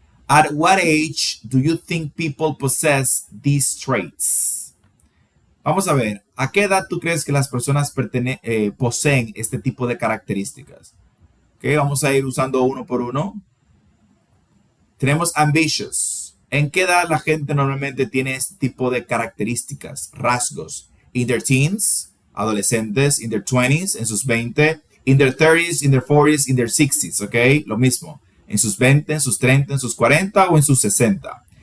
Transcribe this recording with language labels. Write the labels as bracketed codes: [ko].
[en] At what age do you think people possess these traits? [es] Vamos a ver, ¿a qué edad tú crees que las personas poseen este tipo de características? Okay, vamos a ir usando uno por uno. Tenemos ambitious. ¿En qué edad la gente normalmente tiene este tipo de características, rasgos? [en] In their teens, adolescentes, in their 20s, [es] en sus 20, [en] in their 30s, in their 40s, in their 60s, ¿ok? [es] Lo mismo. En sus 20, en sus 30, en sus 40 o en sus 60.